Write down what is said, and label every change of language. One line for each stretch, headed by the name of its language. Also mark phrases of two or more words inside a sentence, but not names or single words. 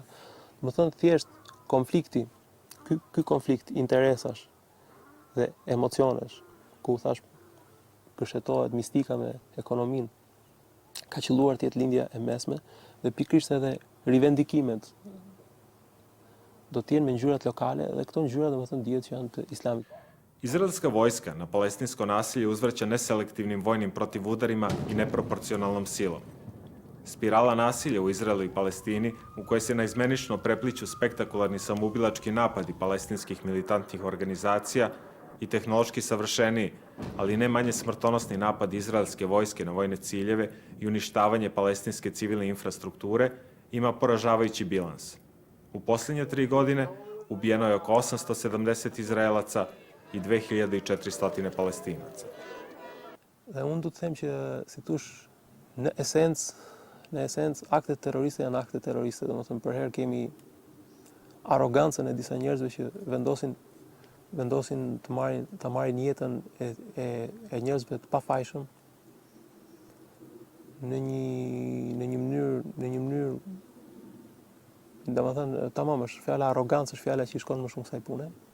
Albanian: Domethënë thjesht konflikti, ky konflikt interesash dhe emocionesh, ku thash përshetohet mistika me ekonominë, ka qelluar të jetë lindja e mesme dhe pikërisht edhe rivendikimet do të jenë me ngjyrat lokale dhe këto ngjyra domethënë dihet që janë të islamit.
Serbian: Izraelska vojska na palestinsko nasilje uzvraća neselektivnim vojnim protivudarima i neproporcionalnom silom. Spirala nasilja u Izraelu i Palestini, u kojoj se naizmenično prepliću spektakularni samoubilački napadi palestinskih militantnih organizacija i tehnološki savršeniji, ali ne manje smrtonosni napad izraelske vojske na vojne ciljeve i uništavanje palestinske civilne infrastrukture, ima poražavajući bilans. U posljednje 3 godine ubijeno je oko 870 Izraelaca i 2400 Palestinaca.
Albanian: Dhe unë du të them që, si thosh, në esencë, aktet terroriste janë akte terroriste. Domethënë, për herë kemi arrogancën e disa njerëzve që vendosin të marrin jetën e njerëzve të pafajshëm në një mënyrë, domethënë, tamam, është fjala arrogancë, është fjala që i shkon më shumë kësaj pune.